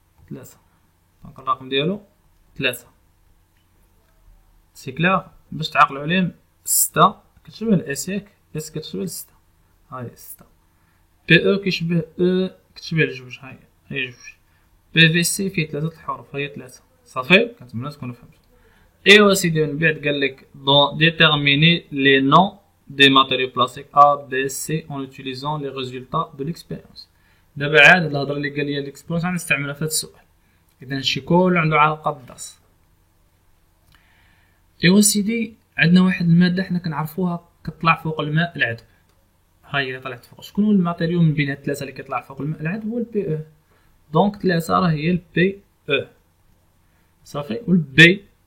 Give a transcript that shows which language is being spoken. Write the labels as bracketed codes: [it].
[ar] دونك الرقم ديالو 3. سي كلير باش تعقلوا عليهم. 6 كتشبه الاس ياك، اس كتشبه 6، هاهي 6. بي او كيشبه كتشبه لجوج، هاهي جوج. بي في سي فيه 3 الحروف، هاهي 3 صافي. كنتمنى تكونوا فهمتوا. ايوا سيدي من بعد قالك [fr] déterminer les noms des matériaux plastiques A, B, C en utilisant les résultats de l'expérience. [ar] دابا عاد هاد الهضره اللي قال لي الاكسبيرينس غنستعملها في هاد السؤال، اذا هادشي كله عنده علاقه بالدرس. ايوا سيدي عندنا واحد الماده حنا كنعرفوها كتطلع فوق الماء العذب، ها هي طلعت فوق. شكون هو الماتيريو من بين هاد الثلاثه اللي كيطلع فوق الماء العذب؟ هو البي او. دونك 3 راه هي البي او صافي، والبي.